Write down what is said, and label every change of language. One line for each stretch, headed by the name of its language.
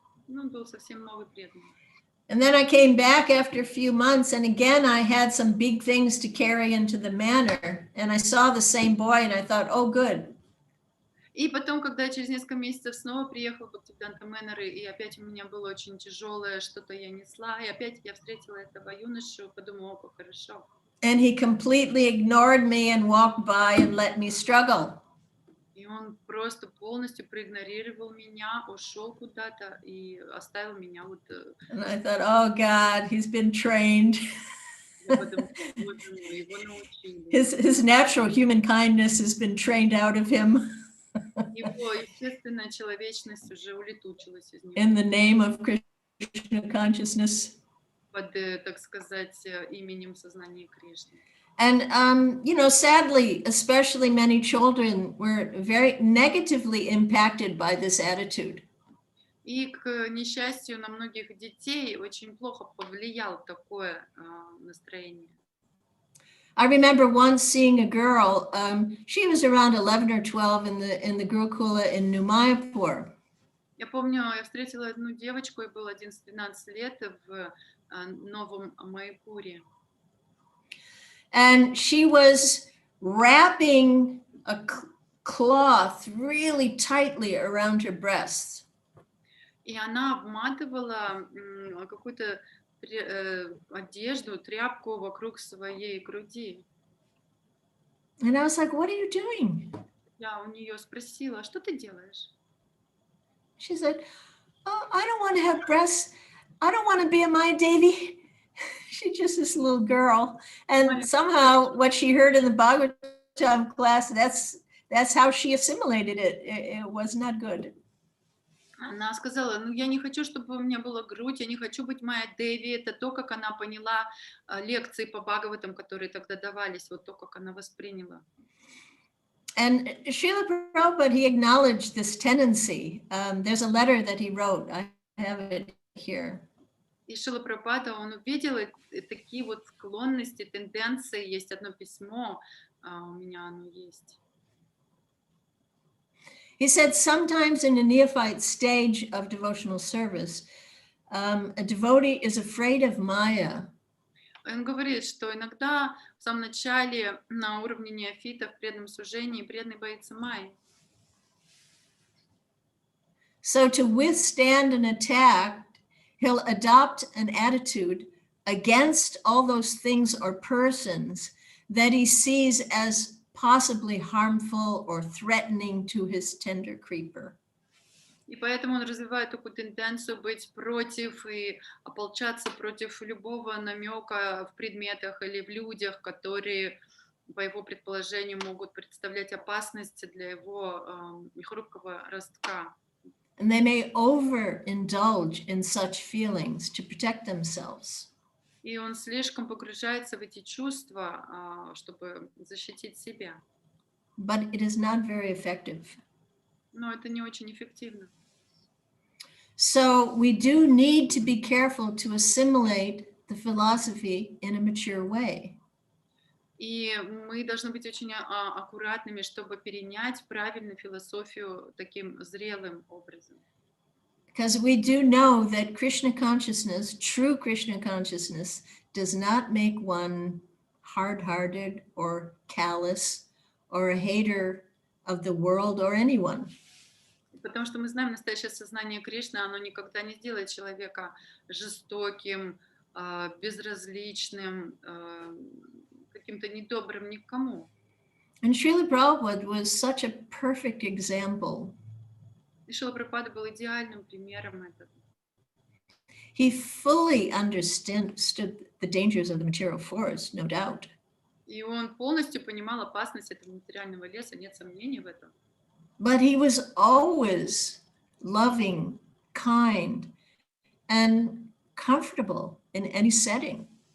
Russian: Ну, он был совсем новый преданный.
English: And then I came back after a few months, and again I had some big things to carry into the manor, and I saw the same boy, and I thought, oh, good.
Russian: И потом, когда я через несколько месяцев снова приехала в Бхактивиданта Мэннер, и опять у меня было очень тяжелое, что-то я несла, и опять я встретила этого юношу, подумала: о, как хорошо.
English: And he completely ignored me and walked by and let me struggle.
Russian: И он просто полностью проигнорировал меня, ушел куда-то и оставил меня вот.
English: And I thought, oh God, he's been trained.
Russian: Я подумала: боже мой, его научили.
English: His natural human kindness has been trained out of him.
Russian: Его естественная человечность уже улетучилась из него.
English: In the name of Krishna consciousness.
Russian: Под, так сказать, именем сознания Кришны.
English: And, you know, sadly, especially many children were very negatively impacted by this attitude.
Russian: И, к несчастью, на многих детей очень плохо повлияло такое настроение.
English: I remember once seeing a girl, she was around 11 or 12 in the Gurukula in New Mayapur.
Russian: Я помню, я встретила одну девочку, ей было 11-12 лет, в Новом Майпуре.
English: And she was wrapping a cloth really tightly around her breasts.
Russian: И она обматывала какую-то одежду, тряпку вокруг своей груди.
English: And I was like, what are you doing?
Russian: Я у нее спросила: что ты делаешь?
English: She said, oh, I don't want to have breasts. I don't want to be a Maya Devi. She's just this little girl. And somehow what she heard in the Bhagavatam class, that's how she assimilated it. It was not good.
Russian: Она сказала: ну, я не хочу, чтобы у меня была грудь, я не хочу быть Майя Деви. Это то, как она поняла лекции по Бхагаватам, которые тогда давались, вот то, как она восприняла.
English: And Srila Prabhupada, he acknowledged this tendency. There's a letter that he wrote. I have it here.
Russian: И Шрила Прабхупада, он увидел такие вот склонности, тенденции. Есть одно письмо, у меня оно есть.
English: He said sometimes in a neophyte stage of devotional service, a devotee is afraid of Maya.
Russian: Он говорит, что иногда в самом начале на уровне неофита в преданном служении преданный боится Майи.
English: So to withstand an attack, he'll adopt an attitude against all those things or persons that he sees as possibly harmful or threatening to his tender creeper.
Russian: И поэтому он развивает такую тенденцию быть против и ополчаться против любого намека в предметах или в людях, которые, по его предположению, могут представлять опасность для его хрупкого ростка.
English: And they may overindulge in such feelings to protect themselves.
Russian: И он слишком погружается в эти чувства, чтобы защитить себя.
English: But it is not very effective.
Russian: Но это не очень эффективно.
English: So we do need to be careful to assimilate the philosophy in a mature way.
Russian: И мы должны быть очень аккуратными, чтобы перенять правильную философию таким зрелым образом.
English: Because we do know that Krishna consciousness, true Krishna consciousness, does not make one hard-hearted or callous or a hater of the world or anyone.
Russian: Потому что мы знаем, настоящее сознание Кришны, оно никогда не сделает человека жестоким, безразличным, каким-то недобрым никому.
English: And Srila Prabhupada was such a perfect example.
Russian: И Шрила Прабхупада был идеальным примером этого.
English: He fully understood the dangers of the material forest, no doubt.
Russian: И он полностью понимал опасность этого материального леса, нет сомнений в этом.
English: but he was always loving, kind, and comfortable in any setting.